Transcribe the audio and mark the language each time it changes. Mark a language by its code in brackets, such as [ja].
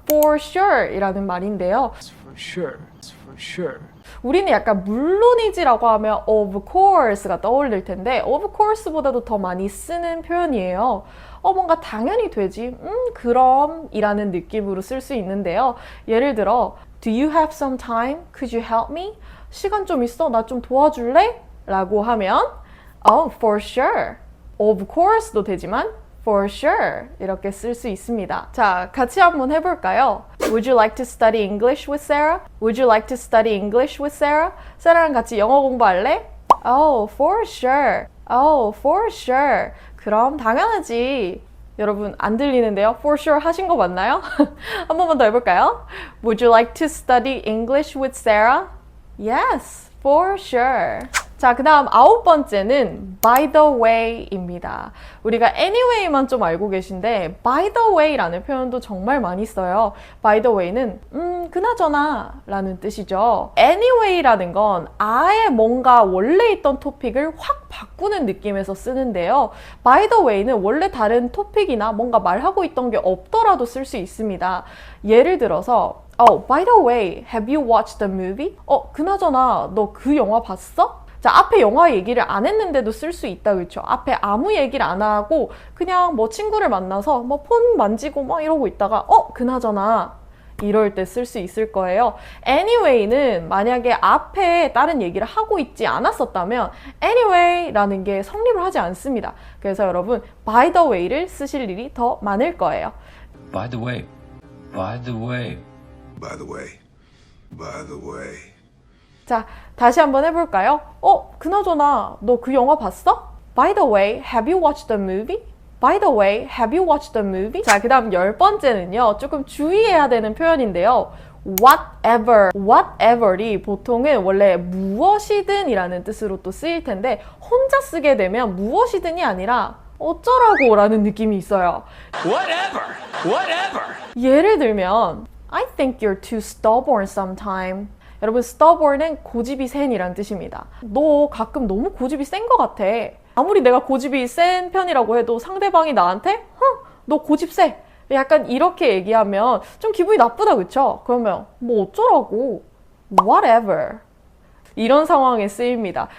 [en] For sure [ko] 이라는 말인데요. [en] For sure. For sure. [ko] 우리는 약간 물론이지라고 하면 [en] of course [ko] 가 떠올릴 텐데 of course보다도 더 많이 쓰는 표현이에요. 뭔가 당연히 되지. 그럼 이라는 느낌으로 쓸 수 있는데요. 예를 들어 [en] Do you have some time? Could you help me? [ko] 시간 좀 있어? 나 좀 도와줄래? 라고 하면 [en] for sure. Of course [ko] 도 되지만 [en] for sure [ko] 이렇게 쓸 수 있습니다. 자, 같이 한번 해볼까요? [en] Would you like to study English with Sarah? Would you like to study English with Sarah? [ko] 세라랑 같이 영어 공부할래? [en] Oh, for sure. Oh, for sure. [ko] 그럼 당연하지. 여러분 안 들리는데요? [en] For sure [ko] 하신 거 맞나요? 한 번만 더 해볼까요? [en] Would you like to study English with Sarah? Yes, for sure. [ko] 자, 그 다음 9번째는 by the way입니다. 우리가 anyway만 좀 알고 계신데 by the way라는 표현도 정말 많이 써요. by the way는 그나저나 라는 뜻이죠. anyway라는 건 아예 뭔가 원래 있던 토픽을 확 바꾸는 느낌에서 쓰는데요. by the way는 원래 다른 토픽이나 뭔가 말하고 있던 게 없더라도 쓸 수 있습니다. 예를 들어서 [en] by the way, have you watched the movie? [ko] 그나저나 너 그 영화 봤어? 자, 앞에 영화 얘기를 안 했는데도 쓸 수 있다, 그렇죠? 앞에 아무 얘기를 안 하고 그냥 뭐 친구를 만나서 뭐 폰 만지고 막 이러고 있다가 그나저나 이럴 때 쓸 수 있을 거예요. anyway는 만약에 앞에 다른 얘기를 하고 있지 않았었다면 anyway라는 게 성립을 하지 않습니다. 그래서 여러분 by the way를 쓰실 일이 더 많을 거예요. [en] By the way. By the way. By the way. By the way. [ko] 자, 다시 한번 해볼까요? 그나저나 너 그 영화 봤어? [en] By the way, have you watched the movie? By the way, have you watched the movie? [ko] 자, 그 다음 10번째는요. 조금 주의해야 되는 표현인데요. whatever, whatever이 보통은 원래 무엇이든 이라는 뜻으로 또 쓰일 텐데 혼자 쓰게 되면 무엇이든이 아니라 어쩌라고 라는 느낌이 있어요. [en] Whatever. Whatever. 예를 들면 I think you're too stubborn sometime. [ko] 여러분 stubborn은 고집이 센이란 뜻입니다. 너 가끔 너무 고집이 센 것 같아. 아무리 내가 고집이 센 편이라고 해도 상대방이 나한테 너 고집 세. 약간 이렇게 얘기하면 좀 기분이 나쁘다, 그쵸? 그러면 뭐 어쩌라고. [en] Whatever. [ko] 이런 상황에 쓰입니다.